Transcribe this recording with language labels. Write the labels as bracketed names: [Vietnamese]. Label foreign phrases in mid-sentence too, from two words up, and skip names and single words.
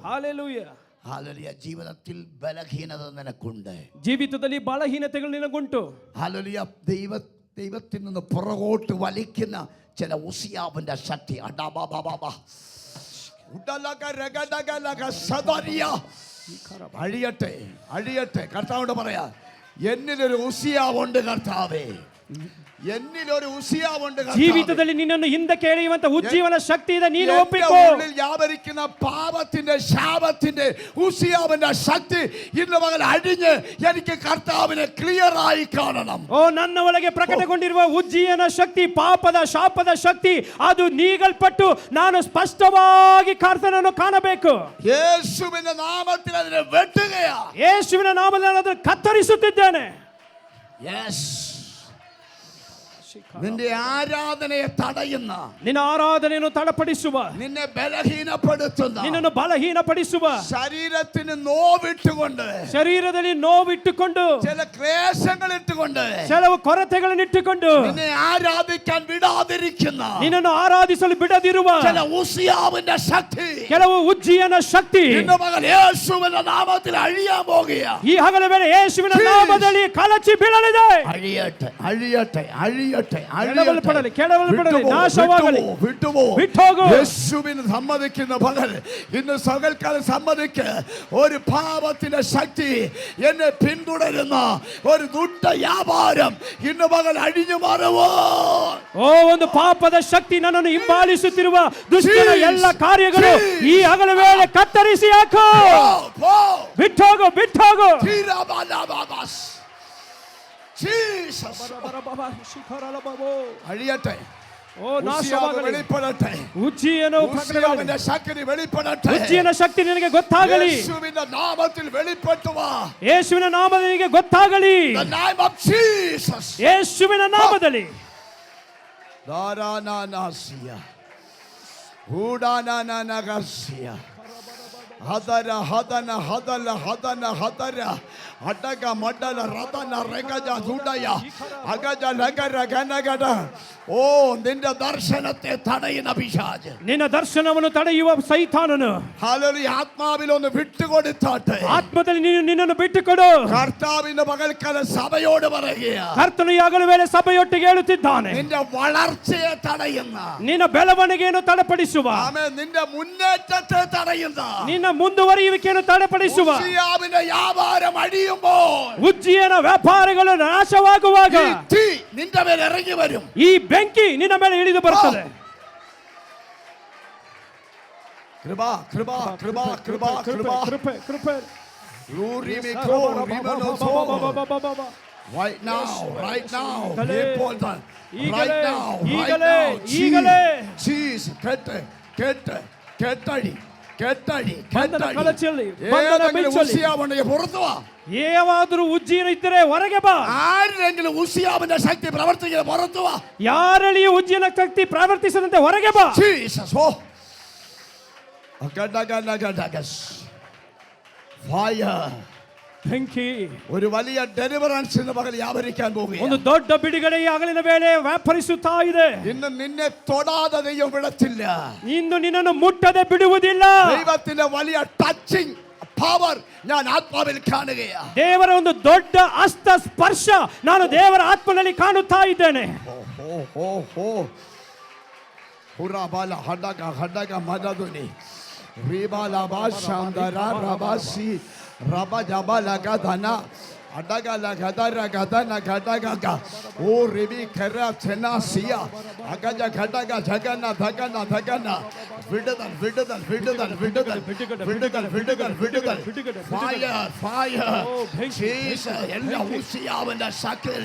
[Kannada] ಹಲ್ಲೆಲೂಯ. [Malayalam] ഹല്ലേലൂയ. ജീവിതത്തിൽ ബലഹീനത നിനക്കുണ്ട്. [Kannada] ಜೀವಿತದಲ್ಲಿ ಬಲಹೀನತೆಗಳು ನಿನಗುಂಟು. [Malayalam] ഹല്ലേലൂയ. ദൈവത്തിൽ നിന്ന് പുറകോട്ട് വലിക്കുന്ന ചില ഉസിയാവിന്റെ ശക്തി അഴിയട്ടെ, അഴിയട്ടെ. കർത്താവോട് പറയാ, എന്നിലൊരു ഉസിയാവുണ്ട് കർത്താവേ, എന്നിലൊരു ഉസിയാവുണ്ട്. [Kannada] ಜೀವಿತದಲ್ಲಿ ನಿನ್ನನ್ನು ಹಿಂದಕ್ಕೆ ಎಳೆಯುವಂತ ಉಜ್ಜೀವನ ಶಕ್ತಿ ಇದೆ, ನೀನು ಒಪ್ಪಿಕೋ. [Malayalam] വ്യാപരിക്കുന്ന പാപത്തിന്റെ ശാപത്തിന്റെ ഉസിയാവിന്റെ ശക്തി ഇന്ന് പകൽ അഴിഞ്ഞ് എനിക്ക് കർത്താവിനെ ക്ലിയർ ആയി കാണണം. [Kannada] ಓ, ನನ್ನ ಒಳಗೆ ಪ್ರಕಟಗೊಂಡಿರುವ ಉಜ್ಜೀಯನ ಶಕ್ತಿ, ಪಾಪದ ಶಾಪದ ಶಕ್ತಿ, ಅದು ನೀಗಲ್ಪಟ್ಟು ನಾನು ಸ್ಪಷ್ಟವಾಗಿ ಕರ್ತನನ್ನು ಕಾಣಬೇಕು. [Malayalam] യേശുവിന്റെ നാമത്തിൽ അതിനെ വെട്ടുകയാ. [Kannada] ಯೇಸುವಿನ ನಾಮದಲ್ಲಿ ನಾನು ಅದನ್ನು ಕತ್ತರಿಸುತ್ತಿದ್ದೇನೆ. [Malayalam] യെസ്. നിന്റെ ആരാധനയെ തടയുന്ന, [Kannada] ನಿನ್ನ ಆರಾಧನೆಯನ್ನು ತಡಪಡಿಸುವ, [Malayalam] നിന്നെ ബലഹീനപ്പെടുത്തുന്ന, [Kannada] ನಿನ್ನನ್ನು ಬಲಹೀನಪಡಿಸುವ, [Malayalam] ശരീരത്തിന് നോവിട്ടുകൊണ്ട്, [Kannada] ಶರೀರದಲ್ಲಿ ನೋವಿಟ್ಟುಕೊಂಡು, [Malayalam] ചില ക്ലേശങ്ങൾ ഇട്ടുകൊണ്ട്, [Kannada] ಕೆಲವು ಕೊರತೆಗಳನ್ನು ಇಟ್ಟುಕೊಂಡು, [Malayalam] നിന്നെ ആരാധിക്കാൻ വിടാതിരിക്കുന്ന, [Kannada] ನಿನ್ನನ್ನು ಆರಾಧಿಸಲು ಬಿಡದಿರುವ [Malayalam] ചില ഉസിയാവിന്റെ ശക്തി, [Kannada] ಕೆಲವು ಉಜ್ಜೀಯನ ಶಕ್ತಿ [Malayalam] ഇന്ന് പകൽ യേശുവിന്റെ നാമത്തിൽ അഴിയാൻ പോകുകയാ. [Kannada] ಈ ಹಗಲ ವೇಳೆ ಯೇಸುವಿನ ನಾಮದಲ್ಲಿ ಕಲಚಿ ಬೀಳಲಿದೆ. [Malayalam] അഴിയട്ടെ, അഴിയട്ടെ, അഴിയട്ടെ, [Kannada] ಕೆಡವಲ್ಪಡಲಿ, ಕೆಡವಲ್ಪಡಲಿ, ನಾಶವಾಗಲಿ, [Malayalam] വിട്ടുപോകും. വിട്ടുപോകൂ. യേശുവിന് സമ്മതിക്കുന്ന പകൽ ഇന്ന് സകൽക്കാലം സമ്മതിക്ക്. ഒരു പാപത്തിന്റെ ശക്തി എന്നെ പിന്തുടരുന്ന ഒരു ദുഷ്ട വ്യാപാരം ഇന്ന് പകൽ അഴിഞ്ഞു മാറുമോ? [Kannada] ಓ, ಒಂದು ಪಾಪದ ಶಕ್ತಿ ನನ್ನನ್ನು ಹಿಂಬಾಲಿಸುತ್ತಿರುವ ದುಷ್ಟನ ಎಲ್ಲ ಕಾರ್ಯಗಳು ಈ ಹಗಲ ವೇಳೆ ಕತ್ತರಿಸಿ ಹಾಕು. ಬಿಟ್ಟೋಗು, ಬಿಟ್ಟೋಗು. [Malayalam] അഴിയട്ടെ, [Kannada] ಓ, ನಾಶವಾಗಲಿ, [Malayalam] വെളിപ്പെടട്ടെ. [Kannada] ಉಜ್ಜೀಯನು [Malayalam] ഉസിയാവിന്റെ ശക്തി വെളിപ്പെടട്ടെ. [Kannada] ಉಜ್ಜೀಯನ ಶಕ್ತಿ ನಿನಗೆ ಗೊತ್ತಾಗಲಿ. [Malayalam] യേശുവിന്റെ നാമത്തിൽ വെളിപ്പെട്ടു വാ. [Kannada] ಯೇಸುವಿನ ನಾಮದಲ್ಲಿ ನಿನಗೆ ಗೊತ್ತಾಗಲಿ. [English] The name of Jesus. [Kannada] ಯೇಸುವಿನ ನಾಮದಲ್ಲಿ. ದಾರಾನಾನಾಸಿಯ ಹೂಡಾನಾನಾನಗಸಿಯ ಹದರ ಹದನ ಹದಲ ಹದನ ಹದರ ಅಡಗ ಮಡಲ ರದನ ರೆಗಜ ದುಡಯ ಅಗಜ ಲಗರ ಗನಗಡ. [Malayalam] ഓ, നിന്റെ ദർശനത്തെ തടയുന്ന പിശാച്, [Kannada] ನಿನ್ನ ದರ್ಶನವನ್ನು ತಡೆಯುವ ಸೈತಾನನು, [Malayalam] ഹല്ലേലൂയ, ആത്മാവിൽ ഒന്ന് വിട്ടുകൊടുത്താട്ടെ. [Kannada] ಆತ್ಮದಲ್ಲಿ ನೀನು ನಿನ್ನನ್ನು ಬಿಟ್ಟುಕೊಡು. [Malayalam] കർത്താവിന്റെ പകൽക്കാല സഭയോട് പറയുക, [Kannada] ಕರ್ತನು ಈ ಹಗಲ ವೇಳೆ ಸಭೆಯೊಟ್ಟಿಗೆ ಹೇಳುತ್ತಿದ್ದಾನೆ, [Malayalam] നിന്റെ വളർച്ചയെ തടയുന്ന, [Kannada] ನಿನ್ನ ಬೆಳವಣಿಗೆಯನ್ನು ತಡೆಪಡಿಸುವ, [Malayalam] ആമേൻ, നിന്റെ മുന്നേറ്റത്തെ തടയുന്ന, [Kannada] ನಿನ್ನ ಮುಂದುವರಿಯುವಿಕೆಯನ್ನು ತಡೆಪಡಿಸುವ, [Malayalam] ഉസിയാവിന്റെ വ്യാപാരം അഴിയുമ്പോൾ [Kannada] ಉಜ್ಜೀಯನ ವ್ಯಾಪಾರಗಳು ನಾಶವಾಗುವಾಗ [Malayalam] ഈ തീ നിന്റെ മേൽ ഇറങ്ങി വരും. [Kannada] ಈ ಬೆಂಕಿ ನಿನ್ನ ಮೇಲೆ ಇಳಿದು ಬರುತ್ತದೆ. [Malayalam] കൃപ, കൃപ, കൃപ, കൃപ, കൃപ. [Kannada] ಕೃಪೆ, ಕೃಪೆ. [English] Right now, right now, [Kannada] ഈഗലേ, [Malayalam] ഇപ്പോൾ തന്നെ, [Kannada] ഈഗലേ, [English] right now, right [Kannada] ഈഗലേ, [English] now. [Kannada] ഈഗലേ. [Malayalam] Jesus, കേട്ട്, കേട്ട്, കേട്ടടി, [Kannada] ಕೆಟ್ಟಡಿ ಬಂಧನ ಕೆಟ್ಟಡಿ ಕಳಚಲಿ, ಬಂಧನ [Malayalam] ഏതെങ്കിലും [Kannada] ಬಿಚ್ಚಲಿ. [Malayalam] ഉസിയാവുണ്ടെങ്കിൽ പുറത്തു വാ. [Kannada] ಏವಾದರೂ ಉಜ್ಜೀನ ಇದ್ದರೆ ಹೊರಗೆ ಬಾ. [Malayalam] ആരെങ്കിലും ഉസിയാവിന്റെ ശക്തി പ്രവർത്തിക്കുന്ന പുറത്തു വാ. [Kannada] ಯಾರಲ್ಲಿ ಉಜ್ಜೀನ ಶಕ್ತಿ ಪ್ರವರ್ತಿಸದಂತೆ ಹೊರಗೆ ಬಾ. ജീസസ് ഓ അഗഡഗഡഗഡഗസ് ഫയർ ಬೆಂಕಿ. [Malayalam] ഒരു വലിയ ഡെലിവറൻസ് ഇന്ന് പകൽ വ്യാപരിക്കാൻ [Kannada] ಒಂದು [Malayalam] പോകുകയാണ്. [Kannada] ದೊಡ್ಡ ಬಿಡುಗಡೆ ಈ ಹಗಲಿನ ವೇಳೆ ವ್ಯಾಪರಿಸುತ್ತಾ ಇದೆ. [Malayalam] ഇന്ന് നിന്നെ തൊടാതെ ദൈവം വിടത്തില്ല. [Kannada] ಇಂದು ನಿನ್ನನ್ನು ಮುಟ್ಟದೆ ಬಿಡುವುದಿಲ್ಲ. [Malayalam] ദൈവത്തിന്റെ വലിയ [English] touching power [Malayalam] ഞാൻ ആത്മാവിൽ കാണുകയാണ്. [Kannada] ದೇವರ ಒಂದು ದೊಡ್ಡ ಹಸ್ತ ಸ್ಪರ್ಶ ನಾನು ದೇವರ ಆತ್ಮನಲ್ಲಿ ಕಾಣುತ್ತಾ ಇದ್ದೇನೆ. ಹುರಾಬಾಲ ಹಡಗ ಹಡಗ ಮದದುನಿ ರೀಬಾಲ ಬಾಶಾಂದರ ರಬಾಸಿ ರಬ ಜಬಲ ಗದನ ಅಡಗಲ ಗದರ ಗದನ ಗಡಗಗ ಓ ರಿಬಿ ಕರ ಚೆನಾಸಿಯ ಅಗಜ ಘಟಗ ಜಗನ ಧಗನ ಧಗನ [Tamil] விடுதல் விடுதல் விடுதல் விடுதல் விடுதல் விடுதல் விடுதல் [English] fire fire ಜೀಸಸ್ [Kannada] ಎಲ್ಲ ಉಸಿಯಾವನ ಸಕಲ